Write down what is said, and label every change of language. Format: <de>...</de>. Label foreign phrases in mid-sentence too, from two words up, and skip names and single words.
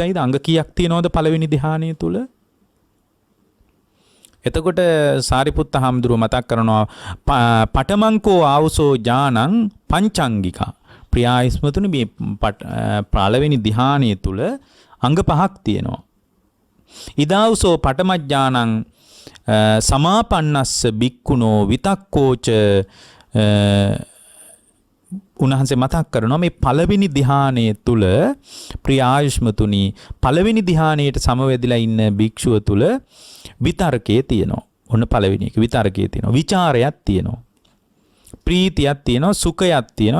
<si>අංග කීයක් තියෙනවද පළවෙනි ධ්‍යානය තුල? එතකොට සාරිපුත්ත හාමුදුරුව මතක් කරනවා</si> <pi>පඨමංකෝ ආවුසෝ ඥානං පංචාංගිකා.</pi> <si>ප්‍රියායිස්මතුනි මේ පළවෙනි ධ්‍යානය තුල අංග 5ක් තියෙනවා.</si> <pi>ඉදාවුසෝ පඨම ඥානං සමාපන්නස්ස බික්කුණෝ විතක්කෝච</pi> <si>උන්වහන්සේ මතක් කරනවා මේ පළවෙනි ධ්‍යානයේ තුල ප්‍රියායුෂ්මතුනි පළවෙනි ධ්‍යානයට සමවැදිලා ඉන්න භික්ෂුව තුල විතර්කයේ තියෙනවා. ඔන්න පළවෙනි එක විතර්කයේ තියෙනවා. විචාරයක් තියෙනවා. ප්‍රීතියක් තියෙනවා. සුඛයක් තියෙනවා.</si>